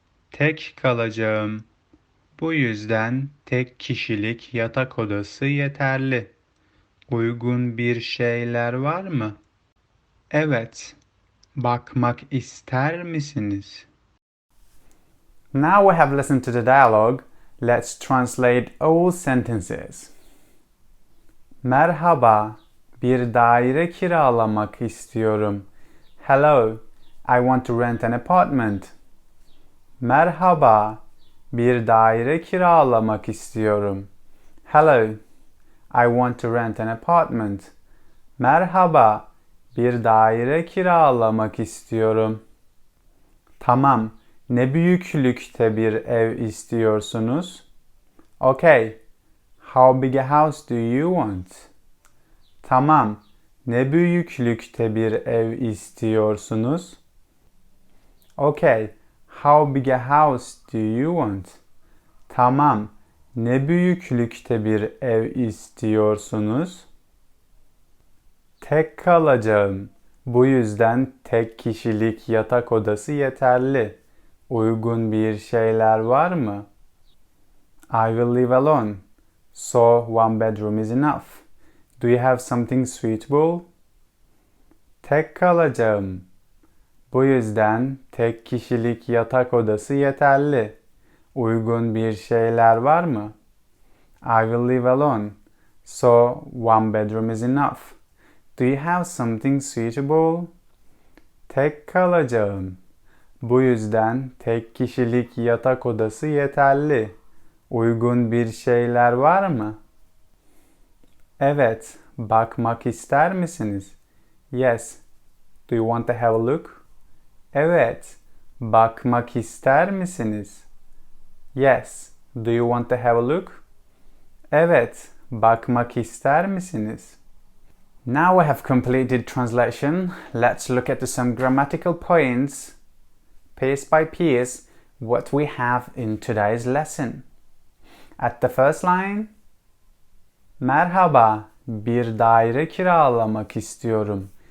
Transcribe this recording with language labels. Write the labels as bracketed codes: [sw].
[tr] Tek kalacağım. Bu yüzden tek kişilik yatak odası yeterli. Uygun bir şeyler var mı? Evet, bakmak ister misiniz? [en] Now we have listened to the dialogue. Let's translate all sentences. [tr] Merhaba, bir daire kiralamak istiyorum. [en] Hello, I want to rent an apartment. [tr] Merhaba, bir daire kiralamak istiyorum. [en] Hello, I want to rent an apartment. [tr] Merhaba, bir daire kiralamak istiyorum. Tamam, ne büyüklükte bir ev istiyorsunuz? [en] Okay, how big a house do you want? [tr] Tamam, ne büyüklükte bir ev istiyorsunuz? [en] Okay, how big a house do you want? [tr] Tamam, ne büyüklükte bir ev istiyorsunuz? Tek kalacağım. Bu yüzden tek kişilik yatak odası yeterli. Uygun bir şeyler var mı? I will live alone. [en] So one bedroom is enough. Do you have something suitable? [tr] Tek kalacağım. Bu yüzden tek kişilik yatak odası yeterli. Uygun bir şeyler var mı? I will live alone. [en] So one bedroom is enough. Do you have something suitable? [tr] Tek kalacağım. Bu yüzden tek kişilik yatak odası yeterli. Uygun bir şeyler var mı? Evet, bakmak ister misiniz? [en] Yes. Do you want to have a look? [tr] Evet, bakmak ister misiniz? [en] Yes. Do you want to have a look? [tr] Evet, bakmak ister misiniz? [en] Now we have completed translation. Let's look at some grammatical points, piece by piece, what we have in today's lesson. [tr] At the first line, merhaba, bir daire kiralamak istiyorum.